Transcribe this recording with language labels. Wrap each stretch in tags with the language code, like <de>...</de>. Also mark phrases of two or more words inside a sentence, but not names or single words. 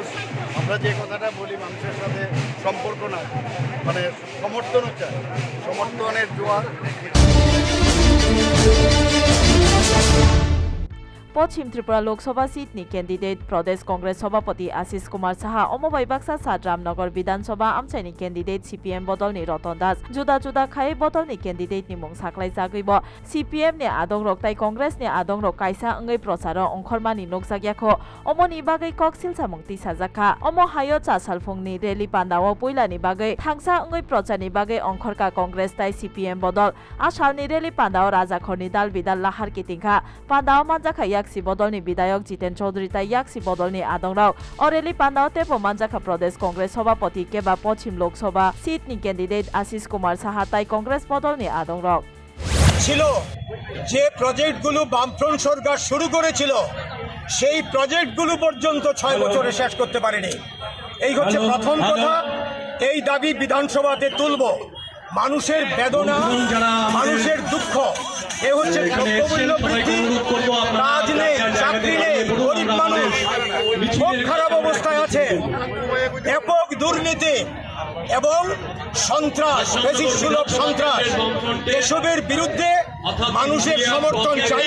<bn>আমরা যে কথাটা বলি মানুষের সাথে সম্পর্ক না, মানে সমর্থনও চায়, সমর্থনের জোয়ার।</bn> <trp>পশ্চিম ত্রিপুরা লোকসভা সিটনি ক্যান্ডিডেট প্রদেশ কংগ্রেস সভাপতি আশিস কুমার সাহা অমবাই বাক্সা সাত রামনগর বিধানসভা আমসাইনি ক্যান্ডিডেট সিপিএম বদলনি রতন দাস</trp> <hi>जुदा जुदा</hi> <trp>खायै बदलनि क्यान्डिडेटनि मुं साख्लायजागैबो सिपिएमनि आदंरक ताइ कंग्रेसनि आदंरक कायसा अंगै प्रचारो अंखरमानि नोकजाग्याखौ अमनि बागै कक सिलसामुं तिसाजाखा अम हायो चासालफुंनि रेली पान्दाओ पुइलानि बागै थांसा अंगै प्रचारनि बागै अंखरका कंग्रेस ताइ सिपिएम बदल आसालनि रेली पान्दाओ राजाखरनि दाल बिदाल लाहार किटिंखा पान्दाओ मानजाखा याक्सी बदलनि विधायक जितेन चौधरी ताइ याक्सी बदलनि आदंराव अरेली पान्दाओ तेपो मानजाखा प्रदेश कंग्रेस सभापति केबा पश्चिम लोकसभा सीटनि कैंडिडेट आशीष कुमार साहा ताइ कंग्रेस बदलनि आदंराव</trp> <bn>ছিল যে প্রজেক্টগুলো বামফ্রন্ট সরকার শুরু করেছিল সেই প্রজেক্টগুলো পর্যন্ত 6 বছরে শেষ করতে পারেনি। এই হচ্ছে প্রথম কথা। এই দাবি বিধানসভাতে তুলব। মানুষের বেদনা, মানুষের দুঃখ, এ হচ্ছে দ্রব্যমূল্য বৃদ্ধি, কাজ নেই, চাকরি নেই, গরিব মানুষ খুব খারাপ অবস্থায় আছে, ব্যাপক দুর্নীতি এবং সন্ত্রাস, বেশি সুলভ সন্ত্রাস, এসবের বিরুদ্ধে মানুষের সমর্থন চাইব।</bn>